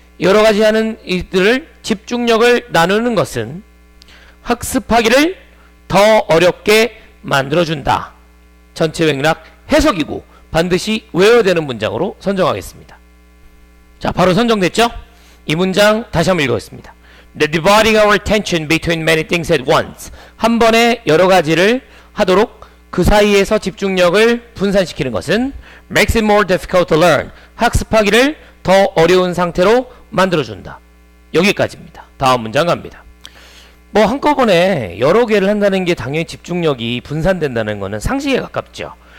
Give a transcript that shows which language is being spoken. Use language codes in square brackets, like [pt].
[ko] 여러 가지 하는 이들을 집중력을 나누는 것은 학습하기를 더 어렵게 만들어준다. 전체 맥락 해석이고 반드시 외워야 되는 문장으로 선정하겠습니다. 자, 바로 선정됐죠? 이 문장 다시 한번 읽어보겠습니다. [en] The dividing our attention between many things at once. [ko] 한 번에 여러 가지를 하도록 그 사이에서 집중력을 분산시키는 것은 [en] makes it more difficult to learn. [ko] 학습하기를 더 어려운 상태로 만들어준다. 여기까지입니다. 다음 문장 갑니다. 뭐 한꺼번에 여러 개를 한다는 게 당연히 집중력이 분산된다는 것은 상식에 가깝죠.